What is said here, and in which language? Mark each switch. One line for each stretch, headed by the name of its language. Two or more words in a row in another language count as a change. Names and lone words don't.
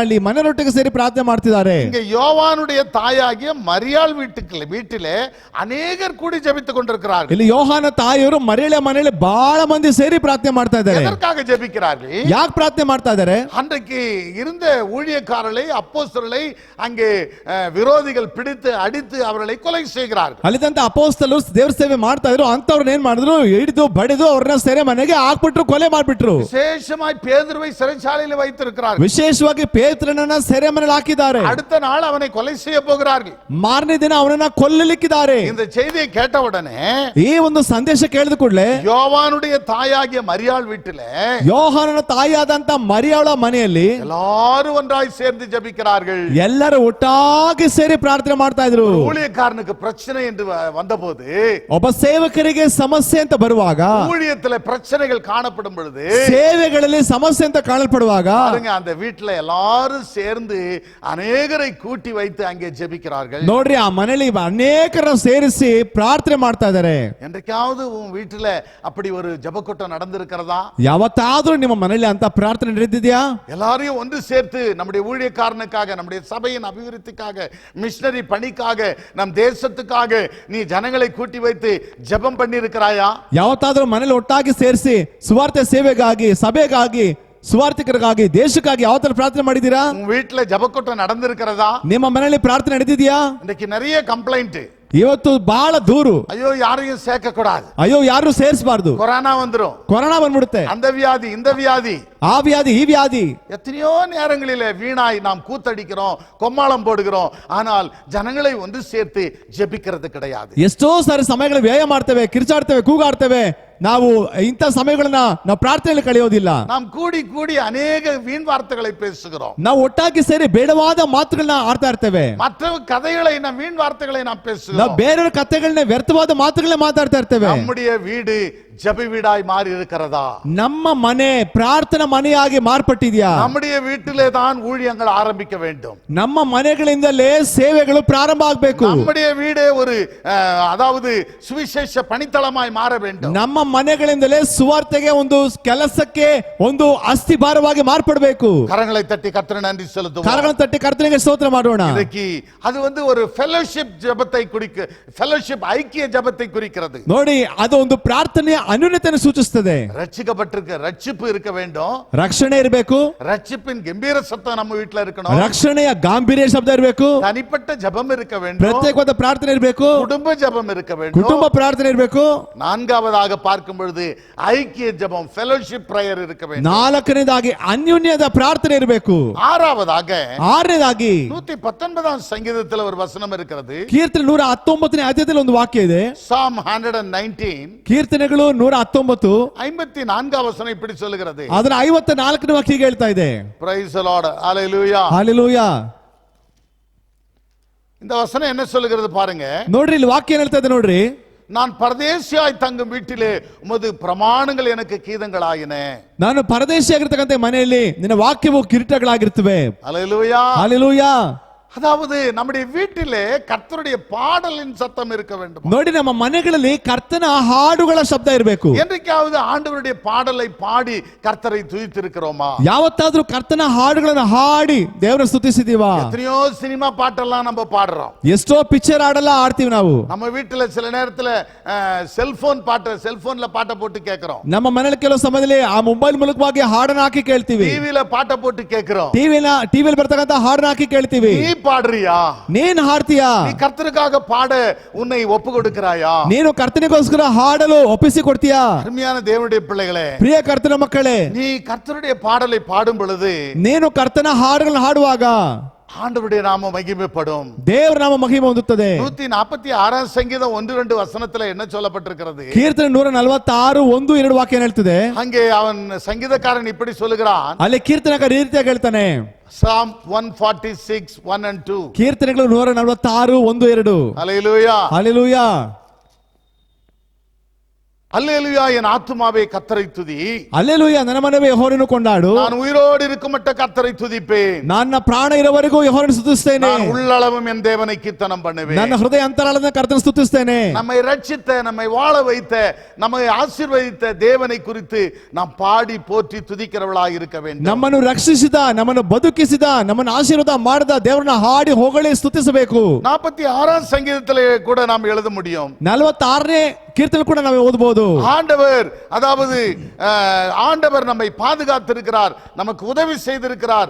Kannada: ಅಲ್ಲಿ ಮನೆಯೊಟ್ಟಿಗೆ ಸೇರಿ ಪ್ರಾರ್ಥನೆ ಮಾಡ್ತಿದ್ದಾರೆ.
Tamil: இங்கே யோவானுடைய தாயாகிய மரியாள் வீட்டிலே அநேகர் கூடி ஜெபித்துக் கொண்டிருக்கிறார்கள்.
Kannada: ಇಲ್ಲಿ ಯೋಹಾನ ತಾಯಿಯವರು ಮರಿಯಳ ಮನೆಯಲ್ಲಿ ಬಹಳ ಮಂದಿ ಸೇರಿ ಪ್ರಾರ್ಥನೆ ಮಾಡ್ತಾ ಇದ್ದಾರೆ.
Tamil: எதற்காக ஜெபிக்கிறார்கள்?
Kannada: ಯಾಕೆ ಪ್ರಾರ್ಥನೆ ಮಾಡ್ತಾ ಇದ್ದಾರೆ?
Tamil: அன்றைக்கு இருந்த ஊழியக்காரர்களை அப்போஸ்தலரை அங்கே விரோதிகள் பிடித்து அடித்து அவர்களை கொலை செய்கிறார்கள்.
Kannada: ಅಲ್ಲಿದ್ದಂತ ಅಪೋಸ್ತಲರು ದೇವರ ಸೇವೆ ಮಾಡ್ತಾ ಇದ್ರು. ಅಂತವ್ರನ್ನ ಏನ್ ಮಾಡಿದ್ರು? ಹಿಡಿದು ಬಡಿದು ಅವ್ರನ್ನ ಸೆರೆ ಮನೆಗೆ ಹಾಕ್ಬಿಟ್ರು, ಕೊಲೆ ಮಾಡ್ಬಿಟ್ರು.
Tamil: விசேஷமாய் பேதுருவை சிறைச்சாலையில் வைத்திருக்கிறார்கள்.
Kannada: ವಿಶೇಷವಾಗಿ ಪೇತ್ರನನ್ನ ಸೆರೆ ಮನೆಯಲ್ಲಿ ಹಾಕಿದ್ದಾರೆ.
Tamil: அடுத்த நாள் அவனை கொலை செய்ய போகிறார்கள்.
Kannada: ಮಾರನೇ ದಿನ ಅವನನ್ನ ಕೊಲ್ಲಲಿಕ್ಕಿದ್ದಾರೆ.
Tamil: இந்த செய்தியை கேட்ட உடனே
Kannada: ಈ ಒಂದು ಸಂದೇಶ ಕೇಳಿದ ಕೂಡಲೇ
Tamil: யோவானுடைய தாயாகிய மரியாள் வீட்டிலே
Kannada: ಯೋಹಾನನ ತಾಯಿಯಾದಂತ ಮರಿಯಾಳ ಮನೆಯಲ್ಲಿ
Tamil: எல்லாரும் ஒன்றாய் சேர்ந்து ஜெபிக்கிறார்கள்.
Kannada: ಎಲ್ಲರೂ ಒಟ್ಟಾಗಿ ಸೇರಿ ಪ್ರಾರ್ಥನೆ ಮಾಡ್ತಾ ಇದ್ರು.
Tamil: ஊழியக்காரனுக்கு பிரச்சனை என்று வந்தபோது,
Kannada: ಒಬ್ಬ ಸೇವಕರಿಗೆ ಸಮಸ್ಯೆ ಅಂತ ಬರುವಾಗ,
Tamil: ஊழியத்தில் பிரச்சனைகள் காணப்படும் பொழுது,
Kannada: ಸೇವೆಗಳಲ್ಲಿ ಸಮಸ್ಯೆ ಅಂತ ಕಾಣಲ್ಪಡುವಾಗ
Tamil: அந்த வீட்டில் எல்லாரும் சேர்ந்து அநேகரை கூட்டி வைத்து அங்கே ஜெபிக்கிறார்கள்.
Kannada: ನೋಡ್ರಿ, ಆ ಮನೆಯಲ್ಲಿ ಅನೇಕರ ಸೇರಿಸಿ ಪ್ರಾರ್ಥನೆ ಮಾಡ್ತಾ ಇದ್ದಾರೆ.
Tamil: என்றைக்காவது உன் வீட்டில அப்படி ஒரு ஜெபக்கூட்டம் நடந்திருக்கிறதா?
Kannada: ಯಾವತ್ತಾದ್ರೂ ನಿಮ್ಮ ಮನೆಯಲ್ಲಿ ಅಂತ ಪ್ರಾರ್ಥನೆ ನಡೆದಿದೆಯಾ?
Tamil: எல்லாரையும் ஒன்று சேர்த்து நம்முடைய ஊழியக்காரனுக்காக, நம்முடைய சபையின் அபிவிருத்திக்காக, மிஷனரி பணிக்காக, நம் தேசத்துக்காக நீ ஜனங்களை கூட்டி வைத்து ஜெபம் பண்ணி இருக்கிறாயா?
Kannada: ಯಾವತ್ತಾದ್ರೂ ಮನೇಲಿ ಒಟ್ಟಾಗಿ ಸೇರಿಸಿ ಸುವಾರ್ತೆ ಸೇವೆಗಾಗಿ, ಸಭೆಗಾಗಿ, ಸುವಾರ್ತಿಕರಿಗಾಗಿ, ದೇಶಕ್ಕಾಗಿ ಯಾವತ್ತಾದ್ರೂ ಪ್ರಾರ್ಥನೆ ಮಾಡಿದೀರಾ?
Tamil: உன் வீட்டுல ஜெபக்கூட்டம் நடந்திருக்கிறதா?
Kannada: ನಿಮ್ಮ ಮನೆಯಲ್ಲಿ ಪ್ರಾರ್ಥನೆ ನಡೆದಿದೆಯಾ?
Tamil: இன்னைக்கு நிறைய கம்ப்ளைண்ட்.
Kannada: ಇವತ್ತು ಬಹಳ ದೂರು.
Tamil: ஐயோ யாரையும் சேர்க்க கூடாது,
Kannada: ಅಯ್ಯೋ ಯಾರು ಸೇರಿಸಬಾರ್ದು,
Tamil: கொரோனா வந்துரும்,
Kannada: ಕೊರೋನಾ ಬಂದ್ಬಿಡುತ್ತೆ,
Tamil: அந்த வியாதி இந்த வியாதி,
Kannada: ಆ ವ್ಯಾಧಿ ಈ ವ್ಯಾಧಿ.
Tamil: எத்தனையோ நேரங்களிலே வீணாய் நாம் கூத்தடிக்கிறோம், கொம்மாளம் போடுகிறோம், ஆனால் ஜனங்களை ஒன்று சேர்த்து ஜெபிக்கிறது கிடையாது.
Kannada: ಎಷ್ಟೋ ಸಾರಿ ಸಮಯಗಳು ವ್ಯಯ ಮಾಡ್ತೇವೆ, ಕಿರ್ಚಾಡ್ತೇವೆ, ಕೂಗಾಡ್ತೇವೆ. ನಾವು ಇಂಥ ಸಮಯಗಳನ್ನ ನಾವು ಪ್ರಾರ್ಥನೆಯಲ್ಲಿ ಕಳೆಯೋದಿಲ್ಲ.
Tamil: நாம் கூடி கூடி ಅನೇಕ வீண் வார்த்தைகளை பேசுகிறோம்.
Kannada: ನಾವು ಒಟ್ಟಾಗಿ ಸೇರಿ ಬೇಡವಾದ ಮಾತುಗಳನ್ನ ಆಡ್ತಾ ಇರ್ತೇವೆ.
Tamil: மற்ற கதைகளை நாம் வீண் வார்த்தைகளை நாம்
Kannada: ನಾವು
Tamil: பேசுகிறோம்.
Kannada: ಬೇರೆಯವ್ರ ಕಥೆಗಳನ್ನ ವ್ಯರ್ಥವಾದ ಮಾತುಗಳನ್ನ ಮಾತಾಡ್ತಾ ಇರ್ತೇವೆ.
Tamil: நம்முடைய வீடு ஜெப வீடாய் மாறி இருக்கிறதா?
Kannada: ನಮ್ಮ ಮನೆ ಪ್ರಾರ್ಥನಾ ಮನೆಯಾಗಿ ಮಾರ್ಪಟ್ಟಿದ್ಯಾ?
Tamil: நம்முடைய வீட்டிலே தான் ஊழியங்கள் ஆரம்பிக்க வேண்டும்.
Kannada: ನಮ್ಮ ಮನೆಗಳಿಂದಲೇ ಸೇವೆಗಳು ಪ್ರಾರಂಭ ಆಗಬೇಕು.
Tamil: நம்முடைய வீடே ஒரு அதாவது சுவிசேஷ பணித்தளமாய் மாற வேண்டும்.
Kannada: ನಮ್ಮ ಮನೆಗಳಿಂದಲೇ ಸುವಾರ್ತೆಗೆ ಒಂದು ಕೆಲಸಕ್ಕೆ ಒಂದು ಅಸ್ಥಿಭಾರವಾಗಿ ಮಾರ್ಪಡಬೇಕು.
Tamil: கரங்களை தட்டி கர்த்தருக்கு நன்றி செலுத்துவோம்.
Kannada: ಕರಗಳನ್ನು ತಟ್ಟಿ ಕರ್ತನಿಗೆ ಸ್ತೋತ್ರ ಮಾಡೋಣ. ಇದಕ್ಕೆ ಅದು ಒಂದು
Tamil: ஒரு ஃபெலோஷிப் ஜெபத்தை குறிக்க, ஃபெலோஷிப் ஐக்கிய ஜெபத்தை குறிக்கிறது.
Kannada: ನೋಡಿ, ಅದು ಒಂದು ಪ್ರಾರ್ಥನೆಯ ಅನ್ಯೋನ್ಯತೆಯನ್ನು ಸೂಚಿಸುತ್ತದೆ.
Tamil: ரட்சிக்கப்பட்டிருக்க ரட்சிப்பு இருக்க வேண்டும்,
Kannada: ರಕ್ಷಣೆ ಇರಬೇಕು,
Tamil: ரட்சிப்பின் கம்பீர சத்தம் நம்ம வீட்ல இருக்கணும்,
Kannada: ರಕ್ಷಣೆಯ ಗಾಂಭೀರ್ಯ ಶಬ್ದ ಇರಬೇಕು,
Tamil: தனிப்பட்ட ஜெபம் இருக்க வேண்டும்,
Kannada: ಪ್ರತ್ಯೇಕವಾದ ಪ್ರಾರ್ಥನೆ ಇರಬೇಕು,
Tamil: குடும்ப ஜெபம் இருக்க வேண்டும்,
Kannada: ಕುಟುಂಬ ಪ್ರಾರ್ಥನೆ ಇರಬೇಕು.
Tamil: நான்காவதாக பார்க்கும் பொழுது ஐக்கிய ஜெபம்
English: fellowship prayer
Tamil: இருக்க வேண்டும்.
Kannada: ನಾಲ್ಕನೇದಾಗಿ ಅನ್ಯೋನ್ಯದ ಪ್ರಾರ್ಥನೆ ಇರಬೇಕು.
Tamil: ஆறாவதாக
Kannada: ಆರನೇದಾಗಿ
Tamil: 119 சங்கீதத்தில் ஒரு வசனம் இருக்கிறது.
Kannada: ಕೀರ್ತನೆ 119ನೇ ಅಧ್ಯಾಯದಲ್ಲಿ ಒಂದು ವಾಕ್ಯ ಇದೆ.
English: Psalm 119
Kannada: ಕೀರ್ತನೆಗಳು 119
Tamil: 54 வசனம் இப்படி சொல்லுகிறது.
Kannada: ಅದರ 54ನೇ ವಾಕ್ಯ ಹೇಳ್ತಾ ಇದೆ.
English: Praise the Lord, hallelujah.
Kannada: ಹಾಲೆಲೂಯಾ.
Tamil: இந்த வசனம் என்ன சொல்லுகிறது பாருங்க.
Kannada: ನೋಡ್ರಿ, ಇಲ್ಲಿ ವಾಕ್ಯ ಏನ್ ಹೇಳ್ತಾ ಇದೆ ನೋಡ್ರಿ.
Tamil: நான் பரதேசியாய் தங்கும் வீட்டிலே உமது பிரமாணங்கள் எனக்கு கீதங்களாயின.
Kannada: ನಾನು ಪರದೇಶಿಯಾಗಿರ್ತಕ್ಕಂಥ ಮನೆಯಲ್ಲಿ ನಿನ್ನ ವಾಕ್ಯವು ಕಿರೀಟಗಳಾಗಿರ್ತವೆ.
Tamil: ஹalleluya.
Kannada: ಹಾಲೆಲೂಯಾ.
Tamil: அதாவது நம்முடைய வீட்டிலே கர்த்தருடைய பாடலின் சத்தம் இருக்க வேண்டும்.
Kannada: ನೋಡಿ, ನಮ್ಮ ಮನೆಗಳಲ್ಲಿ ಕರ್ತನ ಹಾಡುಗಳ ಶಬ್ದ ಇರಬೇಕು.
Tamil: என்றைக்காவது ஆண்டவருடைய பாடலை பாடி கர்த்தரை துதித்திருக்கிறோமா?
Kannada: ಯಾವತ್ತಾದ್ರೂ ಕರ್ತನ ಹಾಡುಗಳನ್ನು ಹಾಡಿ ದೇವರ ಸ್ತುತಿಸಿದೀವಾ?
Tamil: எத்தனையோ சினிமா பாட்டெல்லாம் நம்ம பாடுறோம்.
Kannada: ಎಷ್ಟೋ ಪಿಕ್ಚರ್ ಹಾಡೆಲ್ಲ ಆಡ್ತೀವಿ ನಾವು.
Tamil: நம்ம வீட்டுல சில நேரத்துல செல்போன் பாட்டு, செல்போன்ல பாட்டை போட்டு கேட்கிறோம்.
Kannada: ನಮ್ಮ ಮನೆಯಲ್ಲಿ ಕೆಲವು ಸಮಯದಲ್ಲಿ ಆ ಮೊಬೈಲ್ ಮೂಲಕವಾಗಿ ಹಾಡನ್ನ ಹಾಕಿ ಕೇಳ್ತೀವಿ.
Tamil: டிவில பாட்டு போட்டு கேட்கிறோம்.
Kannada: ಟಿವಿಯಲ್ಲಿ ಬರ್ತಕ್ಕಂಥ ಹಾಡನ್ನ ಹಾಕಿ ಕೇಳ್ತೀವಿ.
Tamil: நீ பாடுறியா?
Kannada: ನೀನ್ ಹಾಡ್ತೀಯಾ?
Tamil: நீ கர்த்தருக்காக பாட உன்னை ஒப்பு கொடுக்கிறாயா?
Kannada: ನೀನು ಕರ್ತನಿಗೋಸ್ಕರ ಹಾಡಲು ಒಪ್ಪಿಸಿ ಕೊಡ್ತೀಯಾ?
Tamil: அருமையான தேவனுடைய பிள்ளைகளே,
Kannada: ಪ್ರಿಯ ಕರ್ತನ ಮಕ್ಕಳೇ,
Tamil: நீ கர்த்தருடைய பாடலை பாடும் பொழுது
Kannada: ನೀನು ಕರ್ತನ ಹಾಡುಗಳನ್ನು ಹಾಡುವಾಗ
Tamil: ஆண்டவருடைய நாமம் மகிமைப்படும்,
Kannada: ದೇವರ ನಾಮ ಮಹಿಮೆ ಹೊಂದುತ್ತದೆ.
Tamil: 146 சங்கீதம் 1-2 வசனத்துல என்ன சொல்லப்பட்டிருக்கிறது?
Kannada: ಕೀರ್ತನೆ 146 1-2 ವಾಕ್ಯ ಹೇಳ್ತದೆ.
Tamil: அங்கே அவன் சங்கீதக்காரன் இப்படி சொல்லுகிறான்.
Kannada: ಅಲ್ಲಿ ಕೀರ್ತನಕಾರ ಈ ರೀತಿಯಾಗಿ ಹೇಳ್ತಾನೆ.
English: Psalm 146 1 and 2.
Kannada: ಕೀರ್ತನೆಗಳು 146 1-2.
Tamil: ஹalleluya.
Kannada: ಹಾಲೆಲೂಯಾ.
Tamil: அல்லேலூயா. என் ஆத்துமாவே கர்த்தரை துதி.
Kannada: ಹಲ್ಲೆಲೂಯಾ. ನನ್ನ ಮನವೇ ಯೆಹೋವನನ್ನು ಕೊಂಡಾಡು.
Tamil: நான் உயிரோடு இருக்கும் மட்ட கர்த்தரை துதிப்பேன்.
Kannada: ನನ್ನ ಪ್ರಾಣ ಇರುವವರೆಗೂ ಯೆಹೋವನನ್ನು ಸ್ತುತಿಸುತ್ತೇನೆ.
Tamil: நான் உள்ளளவும் என் தேவனை கீர்த்தனம் பண்ணுவேன்.
Kannada: ನನ್ನ ಹೃದಯ ಅಂತರಾಳದಿಂದ ಕರ್ತನ ಸ್ತುತಿಸುತ್ತೇನೆ.
Tamil: நம்மை ரட்சித்த, நம்மை வாழ வைத்த, நம்மை ஆசீர்வதித்த தேவனை குறித்து நாம் பாடி போற்றி துதிக்கிறவளாய் இருக்க வேண்டும்.
Kannada: ನಮ್ಮನ್ನು ರಕ್ಷಿಸಿದ, ನಮ್ಮನ್ನು ಬದುಕಿಸಿದ, ನಮ್ಮನ್ನು ಆಶೀರ್ವಾದ ಮಾಡಿದ ದೇವರನ್ನ ಹಾಡಿ ಹೊಗಳಿ ಸ್ತುತಿಸಬೇಕು.
Tamil: 46 சங்கீதத்திலே கூட நாம் எழுத முடியும்.
Kannada: 46ನೇ
Tamil: கீர்த்தனை கூட
Kannada: ನಾವು ಓದಬಹುದು.
Tamil: ஆண்டவர், அதாவது ஆண்டவர் நம்மை பாதுகாத்திருக்கிறார், நமக்கு உதவி செய்திருக்கிறார்.